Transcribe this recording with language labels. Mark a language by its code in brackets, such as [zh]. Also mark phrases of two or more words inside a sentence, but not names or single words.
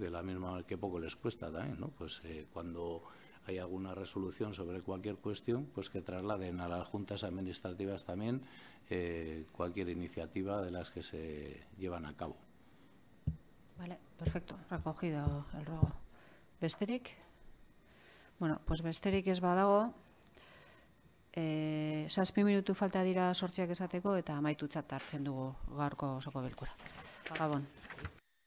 [es] Que la misma que poco les cuesta también, ¿no? Pues cuando hay alguna resolución sobre cualquier cuestión, pues que trasladen a las juntas administrativas también cualquier iniciativa de las que se llevan a cabo. Vale, perfecto, recogido el ruego. [eu] Besterik? [es] Bueno, pues [eu] besterik ez badago, 6 minutu falta dira sortziak esateko eta amaitutzat hartzen dugu gaurko osoko bilkura. Gabon.